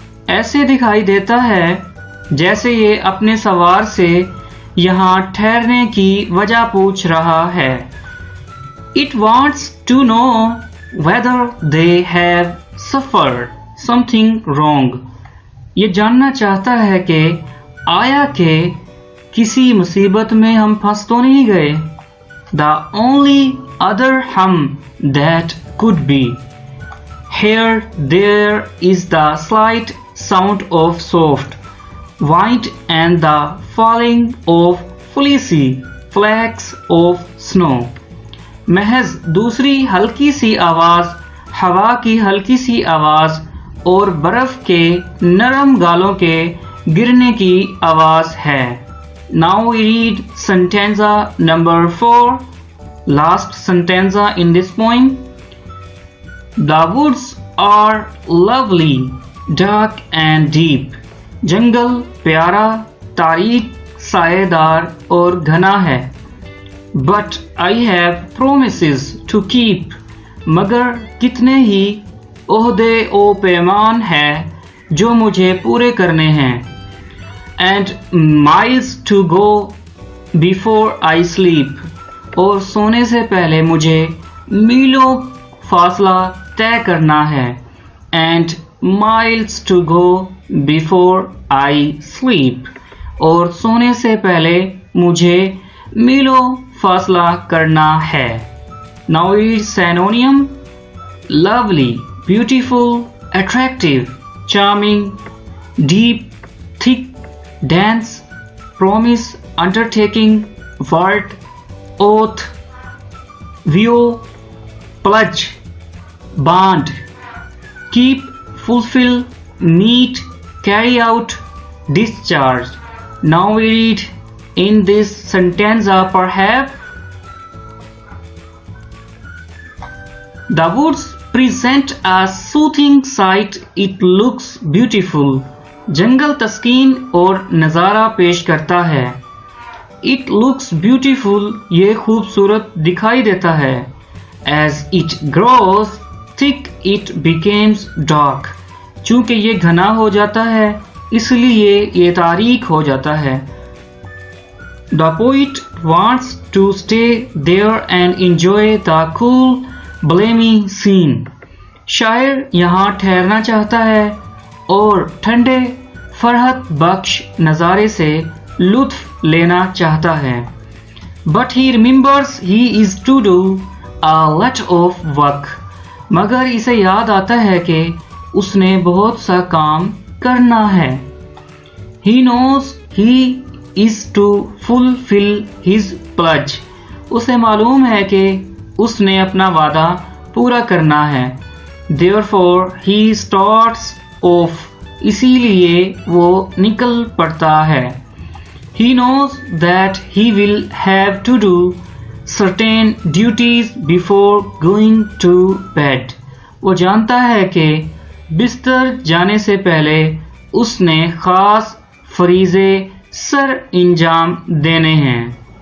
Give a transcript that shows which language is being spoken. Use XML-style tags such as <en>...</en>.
<hi>ऐसे दिखाई देता है जैसे ये अपने सवार से यहाँ ठहरने की वजह पूछ रहा है.</hi> <en>It wants to know whether they have suffered something wrong.</en> <hi>ये जानना चाहता है कि आया कि किसी मुसीबत में हम फंस तो नहीं गए.</hi> <en>the only other hum that could be. Here there is the slight sound of soft wind and the falling of fleecy flakes of snow.</en> <hi>महज दूसरी हल्की सी आवाज़, हवा की हल्की सी आवाज़ और बर्फ़ के नरम गालों के गिरने की आवाज़ है.</hi> <en>Now we read stanza number 4, last stanza in this poem. The woods are lovely, dark and deep.</en> <hi>जंगल प्यारा, तारीक, साएदार और घना है.</hi> <en>But I have promises to keep.</en> <hi>मगर कितने ही ओहदे ओ पैमान है जो मुझे पूरे करने हैं.</hi> <en>And miles to go before I sleep.</en> <hi>और सोने से पहले मुझे मीलों फासला तय करना है.</hi> <en>And miles to go before I sleep.</en> <hi>और सोने से पहले मुझे मीलों फासला करना है.</hi> <en>Now it's synonym: lovely, beautiful, attractive, charming, deep, thick, dense, promise, undertaking, word, oath, vow, pledge, bond, keep, fulfill, meet, carry out, discharge. Now we read in this stanza perhaps. The woods present a soothing sight. It looks beautiful.</en> <hi>जंगल तस्कीन और नज़ारा पेश करता है.</hi> <en>It looks beautiful.</en> <hi>ये खूबसूरत दिखाई देता है.</hi> <en>As it grows thick, it becomes dark.</en> <hi>चूँकि ये घना हो जाता है, इसलिए ये तारीक हो जाता है.</hi> <en>The poet wants to stay there and enjoy the cool balmy scene.</en> <hi>शायर यहाँ ठहरना चाहता है और ठंडे फरहत बख्श नज़ारे से लुत्फ लेना चाहता है.</hi> <en>But he remembers he is to do a lot of work.</en> <hi>मगर इसे याद आता है कि उसने बहुत सा काम करना है.</hi> <en>He knows he is to fulfil his pledge.</en> <hi>उसे मालूम है कि उसने अपना वादा पूरा करना है.</hi> <en>Therefore he starts off.</en> <hi>इसीलिए वो निकल पड़ता है.</hi> <en>He knows that he will have to do certain duties before going to bed.</en> <hi>वो जानता है कि बिस्तर जाने से पहले उसने खास फरीज़े सर अंजाम देने हैं.</hi>